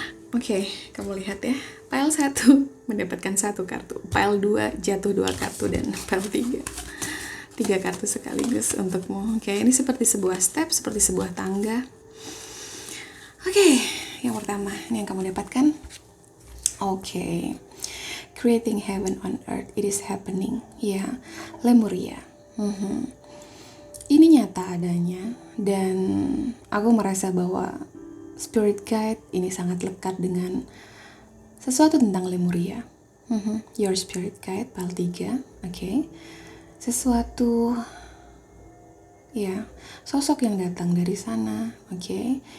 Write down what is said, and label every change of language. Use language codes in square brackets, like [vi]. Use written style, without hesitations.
[id] Oke, kamu lihat ya. Pile 1 mendapatkan 1 kartu, pile 2 jatuh 2 kartu, dan pile 3 kartu sekaligus untukmu. Oke, ini seperti sebuah step, seperti sebuah tangga. Oke, yang pertama, ini yang kamu dapatkan. Oke. [en] Creating heaven on earth, it is happening. [id] Ya, Lemuria. Ini nyata adanya, dan aku merasa bahwa spirit guide ini sangat lekat dengan sesuatu tentang Lemuria. [en] Your spirit guide, [id] pile 3. Oke. Sesuatu, ya, sosok yang datang dari sana, oke.